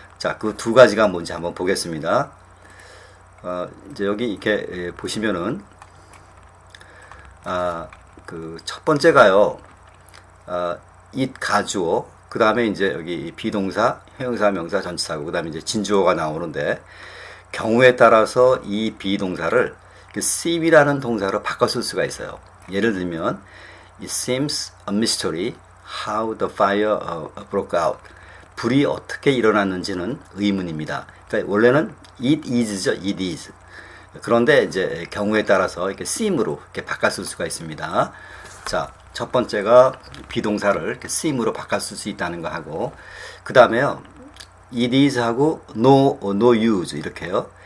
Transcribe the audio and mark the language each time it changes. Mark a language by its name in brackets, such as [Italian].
[Korean] 자, 그 두 가지가 뭔지 한번 보겠습니다. 이제 여기 이렇게 보시면은 그 첫 번째가요, it 가주어, 그 다음에 이제 여기 비동사, 형용사, 명사, 전치사고, 그 다음에 이제 진주어가 나오는데, 경우에 따라서 이 비동사를 seem이라는 동사로 바꿔 쓸 수가 있어요. 예를 들면 [English] it seems a mystery how the fire broke out. [Korean] 불이 어떻게 일어났는지는 의문입니다. 그러니까 원래는 [English] it is [Korean] 죠. [English] it is. [Korean] 그런데 이제 경우에 따라서 이렇게 seem으로 이렇게 바꿔 쓸 수가 있습니다. 자, 첫 번째가 비동사를 이렇게 seem으로 바꿔 쓸 수 있다는 거 하고, 그 다음에요, [English] it is [Korean] 하고 no use 이렇게요.